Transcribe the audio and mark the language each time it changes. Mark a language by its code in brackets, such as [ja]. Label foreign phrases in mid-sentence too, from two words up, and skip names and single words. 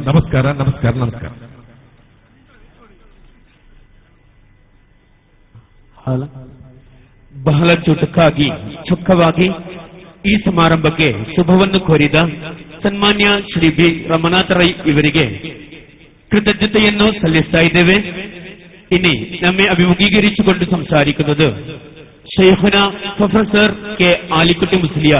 [kn] ನಮಸ್ಕಾರ, ನಮಸ್ಕಾರ, ನಮಸ್ಕಾರ. ಬಹಳ ಚೊಕ್ಕವಾಗಿ ಈ ಸಮಾರಂಭಕ್ಕೆ ಶುಭವನ್ನು ಕೋರಿದ ಸನ್ಮಾನ್ಯ ಶ್ರೀ ಬಿ ರಮನಾಥ ರೈ ಇವರಿಗೆ ಕೃತಜ್ಞತೆಯನ್ನು ಸಲ್ಲಿಸ್ತಾ ഇದ್ದೇವೆ. [ml] ഇനി നമ്മെ അഭിമുഖീകരിച്ചുകൊണ്ട് സംസാരിക്കുന്നത് ഷെയ്ഖുന പ്രൊഫസർ കെ ആലിക്കുട്ടി മുസ്ലിയാർ.